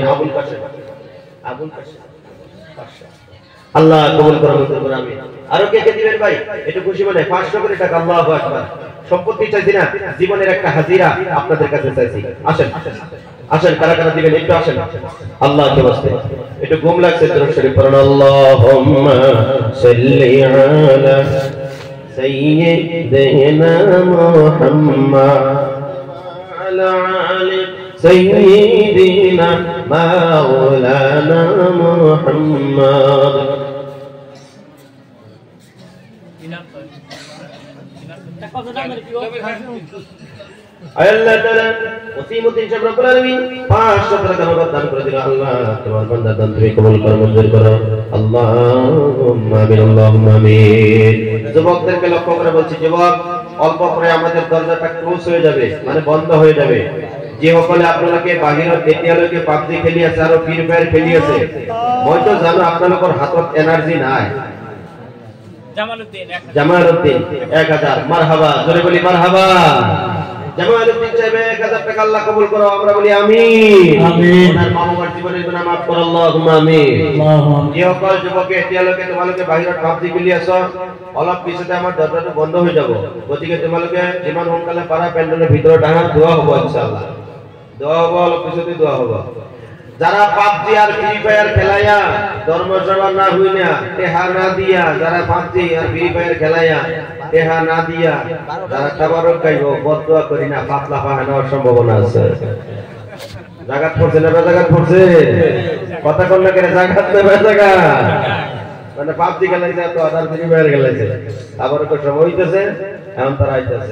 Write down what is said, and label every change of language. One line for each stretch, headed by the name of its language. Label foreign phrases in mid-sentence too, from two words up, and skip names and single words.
Bangla: আবুল কাশেম আল্লাহ কবুল করে মঞ্জুর করো, আমিন। আর কে কে দিবেন ভাই একটু খুশি মনে 500 করে টাকা,
Arabic: الله أكبر.
Bangla: সম্পত্তি চাইছি না, জীবনের একটা হাজিরা আপনাদের কাছে চাইছি, আসেন আসেন, কারা কারা দিবেন একটু আসেন আল্লাহকে ওয়াস্তে। একটু ঘুম লাগছে, দরুদ শরীফ পড়ুন।
Arabic: اللهم صل على سيدنا محمد على آل سيدنا مولانا محمد.
Bangla: আল্লাহ তাআলা ওসিমুদ্দিন সাহেব
Arabic: رب العالمين
Bangla: 500 টাকা নগদ দান করে দিল, আল্লাহ তোমার বান্দার দান তুমি কবুল করো, মঞ্জুর করো,
Arabic: اللهم آمين, اللهم آمين.
Bangla: যুবকদেরকে লক্ষ্য করে বলছি, যুবক অল্প পরে আমাদের দরজাটা ক্লোজ হয়ে যাবে, মানে বন্ধ হয়ে যাবে।
Assamese: যে সকলে আপনাকে বাহিৰত এতিয়ালৈকে পাবজি খেলি আছে আৰু ফ্রি ফায়ার খেলি আছে, মইতো জানো আপোনালোকৰ হাতত এনার্জি নাই।
Bangla: জামালউদ্দিন 1000, মারহাবা, জোরে বলি মারহাবা। জামালউদ্দিন সাহেব 1000 টাকা, আল্লাহ কবুল করো, আমরা বলি আমিন, আমিন। ওনার মা বাবার জীবনের গুনাহ maaf করো,
Arabic: اللهم آمين.
Assamese: যে সকল যুবক এতিয়ালৈকে তোমালোকে বাহিৰত পাবজি খেলি আছো, অলপ পিছতে
Bangla: আমার দরজাটা বন্ধ হয়ে যাব,
Assamese: গতিকে তোমালোকে যিমান সোনকালে পারা
Bangla: প্যান্ডেলের ভিতরে ডাঙা দোয়া হবে ইনশাআল্লাহ, দোয়া হবে,
Assamese: অলপ পিছতে
Bangla: দোয়া হবে। যারা পাবজি আর ফ্রি ফায়ার খেলায়া ধর্মসভা না হইনা টেহা না দিয়া, যারা পাবজি আর ফ্রি ফায়ার খেলায়া টেহা না দিয়া যারা তাবারক গাইব, বদদোয়া করি না, পাতলা পাহা নেওয়ার সম্ভাবনা আছে। জাগাত পড়ছে না জাগাত পড়ছে, কথা কোন না করে জাগাত না জাগাত, মানে পাবজি খেলাইছে তো আদার ফ্রি ফায়ার খেলাইছে, আবার তো সময় হইতেছে, এখন তারা আইতেছে।